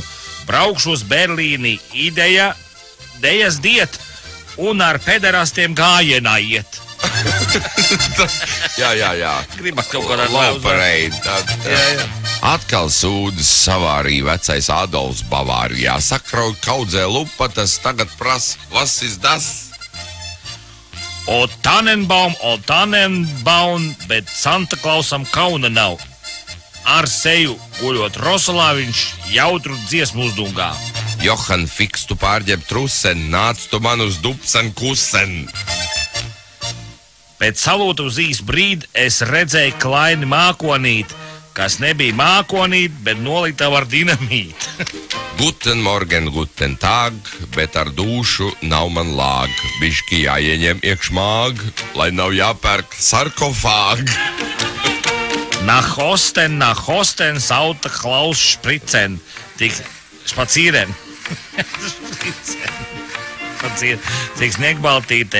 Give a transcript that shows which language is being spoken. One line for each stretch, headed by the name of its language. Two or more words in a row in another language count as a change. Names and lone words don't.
Latvian: Braukšu uz Berlīni, idejas diet un ar pederastiem gājienā iet. Jā. Gribas kaut kādā laupareit. Atkal sūdas savārīja vecais Adolfs Bavārijā. Sakrauj kaudzē lupatas, tagad prasa,
German: was ist das? O Tannenbaum,
Latvian: bet Santa Klausam kauna nav. Ar seju guļot Rosolā, viņš jautru dziesmu uzdungā. Johan, fiks tu pārģeb trusen, nāc tu man uz dupsen kusen. Pēc salūtu uz īsu brīdi es redzēju klaini mākonīt, kas nebija mākonīt, bet nolitava ar dinamītu.
German: Guten morgen, guten tag,
Latvian: bet ar dūšu nav man lāg. Bišķi jāieņem iekšmāg, lai nav jāpērk sarkofāg.
German: Nach Osten
Latvian: sauta Klaus Špricen. Tik spazieren. Cik sniegbaltītē.